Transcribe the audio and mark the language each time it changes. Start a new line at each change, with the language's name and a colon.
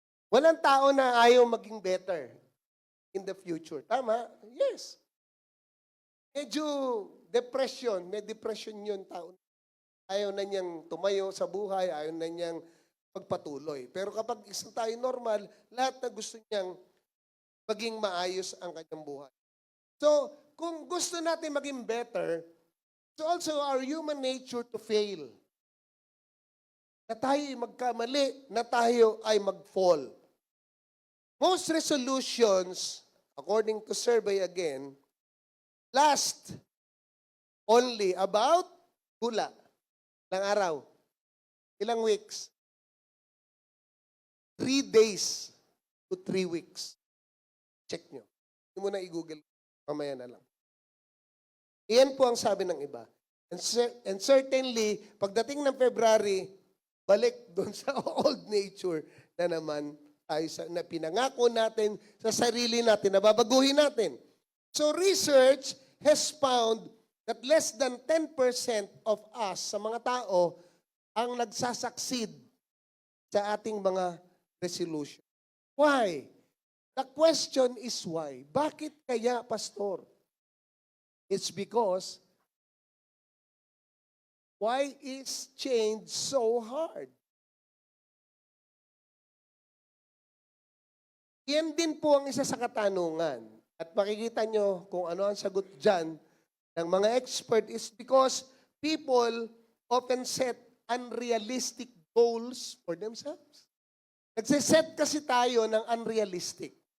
Filipino: Walang tao na ayaw maging
English: better in the future.
Filipino: Tama? Yes. Medyo depression, may depression yun tao. Ayaw na niyang tumayo sa buhay, ayaw na niyang magpatuloy. Pero kapag isang tayo normal, lahat na gusto niyang maging maayos ang kanyang buhay.
English: So,
Filipino: kung gusto natin maging better,
English: it's also our human nature to fail.
Filipino: Na tayo ay magkamali, na tayo ay mag-fall.
English: most resolutions, according to survey again, last only about hula.
Filipino: Ilang araw? Ilang weeks?
English: 3 days to 3 weeks.
Filipino: Check nyo. Hindi mo na i-google. Mamaya na lang. Iyan po ang sabi ng iba.
English: And certainly,
Filipino: pagdating ng February, balik doon sa old nature na naman tayo na pinangako natin sa sarili natin, na babaguhin natin.
English: So research has found that less than 10% of us,
Filipino: sa mga tao, ang nagsasucceed sa ating mga resolution.
English: Why? The question is why?
Filipino: Bakit kaya,
English: Pastor? It's because, why is change so hard?
Filipino: Yan din po ang isa sa katanungan. At makikita nyo kung ano ang sagot dyan ng mga expert
English: is because people often set unrealistic goals for themselves.
Filipino: Nagsiset kasi tayo ng unrealistic.